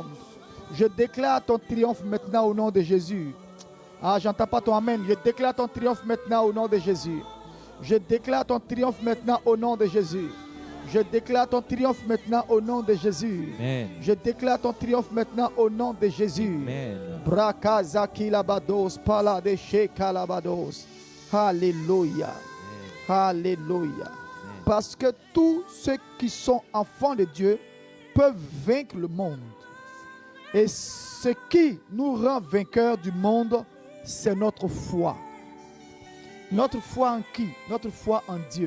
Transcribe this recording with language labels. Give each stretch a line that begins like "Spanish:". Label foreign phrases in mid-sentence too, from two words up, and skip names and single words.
French: Je déclare ton triomphe maintenant au nom de Jésus. Ah, j'entends pas ton Amen. Je déclare ton triomphe maintenant au nom de Jésus. Je déclare ton triomphe maintenant au nom de Jésus. Je déclare ton triomphe maintenant au nom de Jésus. Amen. Je déclare ton triomphe maintenant au nom de Jésus. Amen. Brakazaki labados, palade shekalabados. Alléluia. Alléluia. Parce que tous ceux qui sont enfants de Dieu peuvent vaincre le monde. Et ce qui nous rend vainqueurs du monde, c'est notre foi. Notre foi en qui? Notre foi en Dieu.